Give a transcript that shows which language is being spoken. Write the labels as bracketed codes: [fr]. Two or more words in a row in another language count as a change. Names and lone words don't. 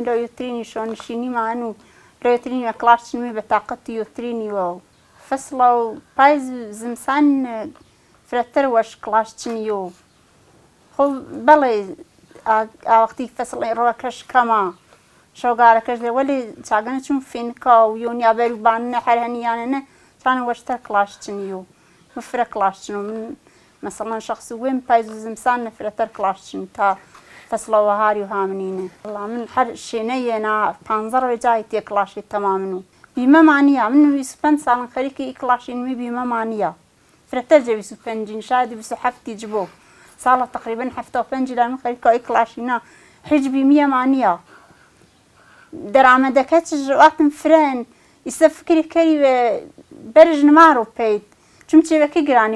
[hac] لە یوترینی شۆنشینی مان و لە یوترینی کڵاشنمی بە تااقەتی یوترینیوە و فەسڵە و پایز زمسان فرەتەر وەش کڵاشچنی و خۆ بەڵێ ئاوەختی فەسڵی ڕۆکەش کەمە شۆگارەکەش لێ وەلی چاگەنە چون فینکا و یۆنیا بەروبانە هەر هەنیانەنە چانە وەشتە کلاشچنی و مفرە کلاشچن و من مثلا شخص وێم پایز و زمسان نفرەتەر کلاشچن تا فەسڵەوە هاری و هامنینە وەڵا من هەر شوێنەیەنا 15 جای تێ کلاشی تەمامن و بیمەمانە من 25 ساڵن خەریکی کلاشینمی بیمەمانە فرەتەر جە 25 شادی 27 جبۆ ساڵە تقریبا 75 لا من خەریکەوەی کلاشینە هیچ بیمیەمانە دەرامەدەکە چژواتم فرەن ئیسە فکری کەریوێ بەرژ نمار و پێیت چون چێوەکەی گرانی